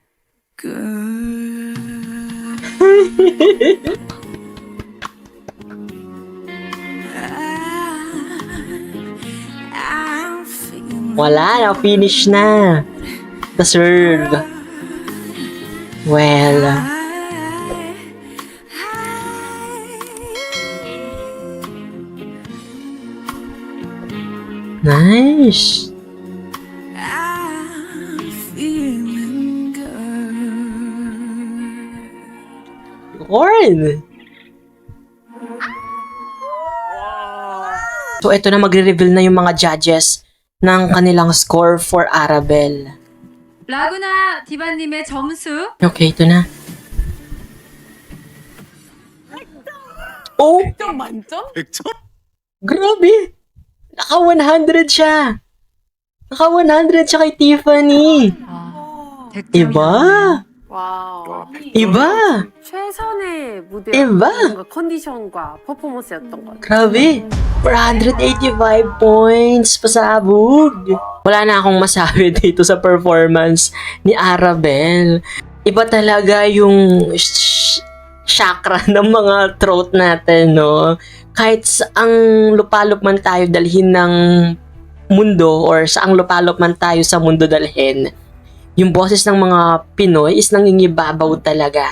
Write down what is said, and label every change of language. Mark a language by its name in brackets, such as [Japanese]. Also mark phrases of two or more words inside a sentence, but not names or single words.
[Filipino] Wala na, finish na. [English] Deserve. Well. Nice. Lord. So, [Filipino] ito na magre-reveal na yung mga judges ng kanilang score for Arabel. [Korean] 라구나 디바님의 점수 [Filipino] Okay, ito na. Oh! [Korean] 100점 만점? 100점? [Filipino] Grabe! Naka 100 siya! Naka 100 siya kay Tiffany! [Korean] 아, 100점이야. [Filipino] Iba! [Korean] 와, [Filipino] Iba! [Korean] 최선의 무대 [Filipino] Iba! [Korean] 뭔가 컨디션과 퍼포먼스였던 것 같아요. [Filipino] Grabe! 485 points! Pasabog! Wala na akong masabi dito sa performance ni Arabel. Iba talaga yung chakra ng mga throat natin, no? Kahit saang lupalop man tayo dalhin ng mundo or saang lupalop man tayo sa mundo dalhin, yung boses ng mga Pinoy is nangingibabaw talaga.